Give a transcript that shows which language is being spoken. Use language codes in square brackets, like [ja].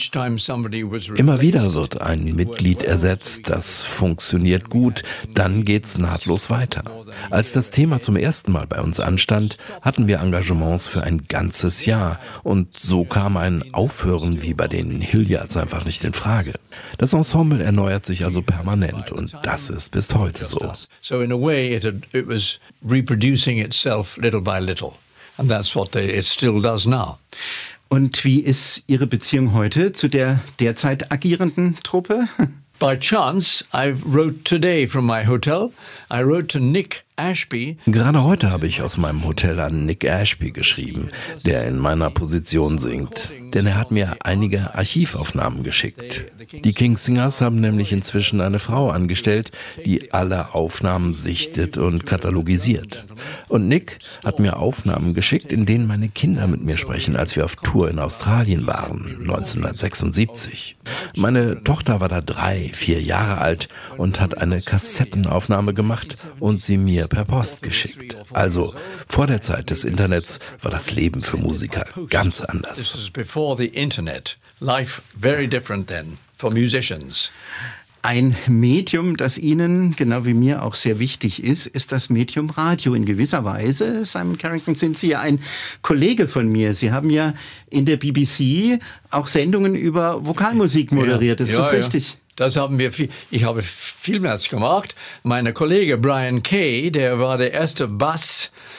[de] Immer wieder wird ein Mitglied ersetzt, das funktioniert gut, dann geht's nahtlos weiter. Als das Thema zum ersten Mal bei uns anstand, hatten wir Engagements für ein ganzes Jahr und so kam ein Aufhören wie bei den Hilliards einfach nicht in Frage. Das Ensemble erneuert sich also permanent und das ist bis heute so. [en] So in a way it was reproducing itself little by little and that's what it still does now. [de] Und wie ist Ihre Beziehung heute zu der derzeit agierenden Truppe? [en] By chance, I wrote today from my hotel. I wrote to Nick Ashby. [de] Gerade heute habe ich aus meinem Hotel an Nick Ashby geschrieben, der in meiner Position singt. Denn er hat mir einige Archivaufnahmen geschickt. Die Kingsingers haben nämlich inzwischen eine Frau angestellt, die alle Aufnahmen sichtet und katalogisiert. Und Nick hat mir Aufnahmen geschickt, in denen meine Kinder mit mir sprechen, als wir auf Tour in Australien waren, 1976. Meine Tochter war da 3, 4 Jahre alt und hat eine Kassettenaufnahme gemacht und sie mir per Post geschickt. Also vor der Zeit des Internets war das Leben für Musiker ganz anders. [en] Before the Internet, life very different then for musicians. [de] Ein Medium, das Ihnen, genau wie mir, auch sehr wichtig ist, ist das Medium Radio. In gewisser Weise, Simon Carrington, sind Sie ja ein Kollege von mir. Sie haben ja in der BBC auch Sendungen über Vokalmusik moderiert. Ist ja, das ja, richtig? Das haben wir ich habe vielmals gemacht. Mein Kollege Brian Kay, der war der erste Bass.